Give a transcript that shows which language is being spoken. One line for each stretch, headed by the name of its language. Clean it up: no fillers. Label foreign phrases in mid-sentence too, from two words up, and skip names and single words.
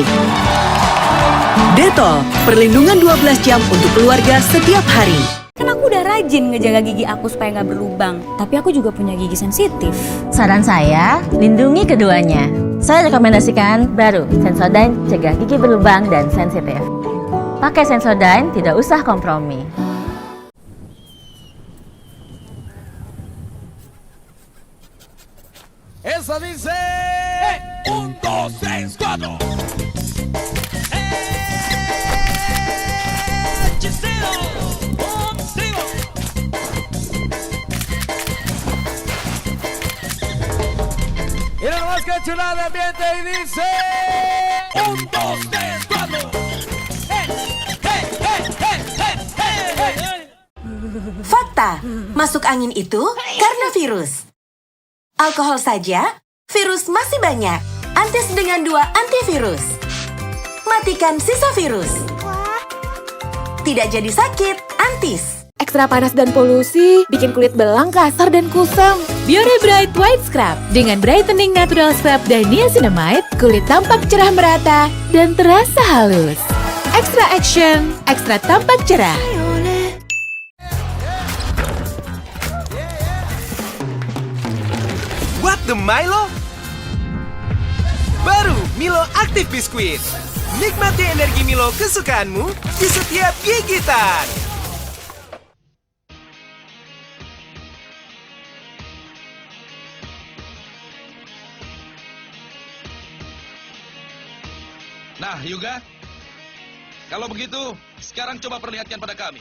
Indonesian: Dettol, perlindungan 12 jam untuk keluarga setiap hari. Kan aku udah rajin ngejaga gigi aku supaya nggak berlubang. Tapi aku juga punya gigi sensitif. Saran saya, lindungi keduanya. Saya rekomendasikan baru Sensodyne cegah gigi berlubang dan sensitif. Pakai Sensodyne, tidak usah kompromi.
Spanish: Esa dice 1, 2, 3, 4. Y nada más que chulada de ambiente y dice 1, 2, 3, 4.
Indonesian: Fakta, masuk angin itu karena virus. Alkohol saja, virus masih banyak. Antis dengan 2 antivirus. Matikan sisa virus. Tidak jadi sakit, Antis. Ekstra panas dan polusi bikin kulit belang, kasar, dan kusam. Biore Bright White Scrub dengan
English: brightening natural scrub
Indonesian: dan niacinamide, kulit tampak cerah merata dan terasa halus.
English: Extra action,
Indonesian: ekstra tampak cerah.
English: What the Milo?
Indonesian: Baru Milo Active Biskuit. Nikmati energi Milo kesukaanmu di setiap gigitan. Nah, Hyuga, kalau begitu, sekarang coba perlihatkan pada kami.